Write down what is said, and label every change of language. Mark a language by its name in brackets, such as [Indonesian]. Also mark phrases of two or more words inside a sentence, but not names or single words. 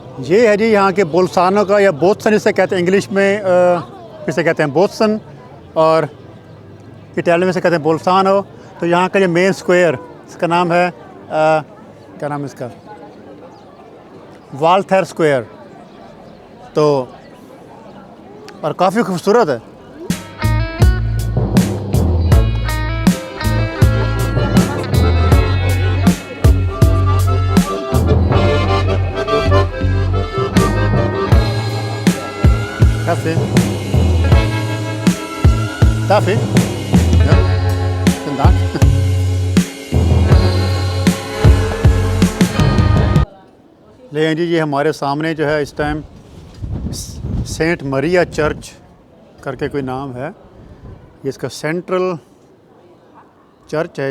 [Hindi] ये है जी यहाँ के बोल्सानो का, या बोत्सन इसे कहते हैं इंग्लिश में, इसे कहते हैं बोत्सन, और इटालियन में इसे कहते हैं बोल्सानो। तो यहाँ का जो [English] main square, [Hindi] इसका नाम है क्या नाम है इसका, वाल्थर स्क्वायर। तो और काफ़ी खूबसूरत है। [German] Kaffee? Darf ich? Ja. Vielen Dank. [Hindi] लेकिन जी ये हमारे सामने जो है इस टाइम सेंट मरिया चर्च करके कोई नाम है, ये इसका [English] central church [Hindi] है।